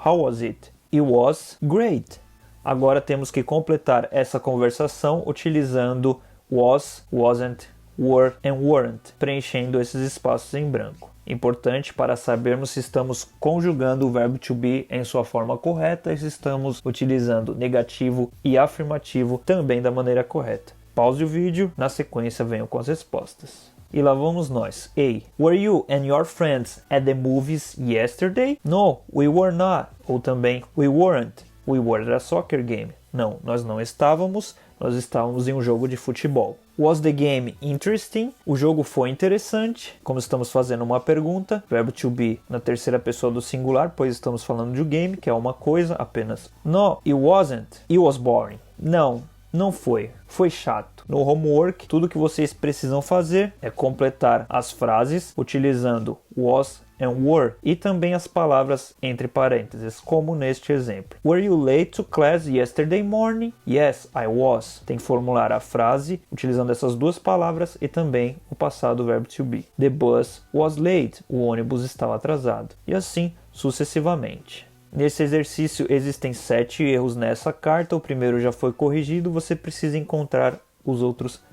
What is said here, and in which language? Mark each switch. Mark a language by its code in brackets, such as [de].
[en] How was it? It was great. [pt] Agora temos que completar essa conversação utilizando was, wasn't, were and weren't, preenchendo esses espaços em branco. Importante para sabermos se estamos conjugando o verbo to be em sua forma correta e se estamos utilizando negativo e afirmativo também da maneira correta. Pause o vídeo, na sequência venham com as respostas. E lá vamos nós. A. [en] Were you and your friends at the movies yesterday? No, we were not. [pt] Ou também, [en] we weren't. We were at a soccer game. [pt] Não, nós não estávamos. Nós estávamos em um jogo de futebol. [en] Was the game interesting? [pt] O jogo foi interessante. Como estamos fazendo uma pergunta, verbo to be na terceira pessoa do singular, pois estamos falando de um game, que é uma coisa apenas. [en] No, it wasn't. It was boring. [pt] Não, não foi. Foi chato. No homework, tudo que vocês precisam fazer é completar as frases utilizando was and were e também as palavras entre parênteses, como neste exemplo. [en] Were you late to class yesterday morning? Yes, I was. [pt] Tem que formular a frase utilizando essas duas palavras e também o passado verbo to be. [en] The bus was late. [pt] O ônibus estava atrasado. E assim sucessivamente. Nesse exercício existem 7 erros nessa carta. O primeiro já foi corrigido. Você precisa encontrar os outros